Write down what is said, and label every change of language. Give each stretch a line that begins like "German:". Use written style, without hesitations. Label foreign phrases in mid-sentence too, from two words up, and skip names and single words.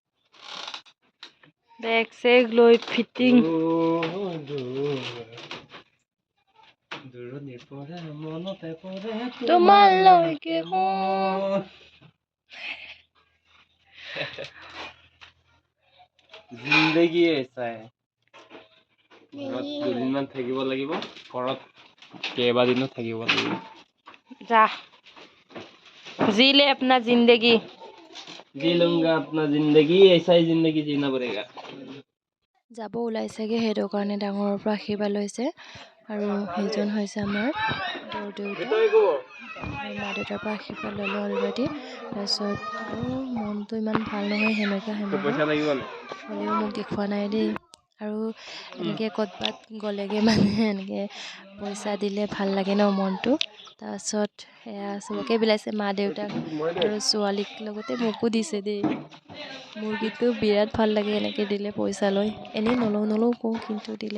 Assamese: বেগ চেগ লৈ ফিটিং দূৰণিৰ পৰা মনতে পৰে তোমালৈকে মোৰ
Hindi: ज़िंदगी ऐसा है
Assamese: ঘৰত দুদিনমান থাকিব লাগিব ঘৰত কেইবাদিনো থাকিব লাগিব
Hindi: যা जी ले अपना जिंदगी जी लूंगा अपना जिंदगी ऐसा ही जिंदगी जीना पड़ेगा
Assamese: যাব ওলাইছেগৈ সেইটো কাৰণে ডাঙৰৰ পৰা আশীৰ্বাদ লৈছে আৰু সেইজন হৈছে আমাৰ দেউৰ দেউতা আৰু মা দেউতাৰ পৰা আশীৰ্বাদ ল'লোঁ অলৰেডি তাৰপিছত আৰু মনটো ইমান ভাল নহয় সেমেকা পইচা লাগিব নে হ'লেও মোক দেখুওৱা নাই দেই আৰু এনেকৈ ক'ৰবাত গ'লেগৈ মানে এনেকৈ পইচা দিলে ভাল লাগে ন মনটো তাৰপাছত সেয়া চবকে বিলাইছে মা দেউতাক আৰু ছোৱালীক লগতে মোকো দিছে দেই মোৰ কিন্তু বিৰাট ভাল লাগে এনেকৈ দিলে পইচা লৈ এনেই নলওঁ কওঁ কিন্তু দিলে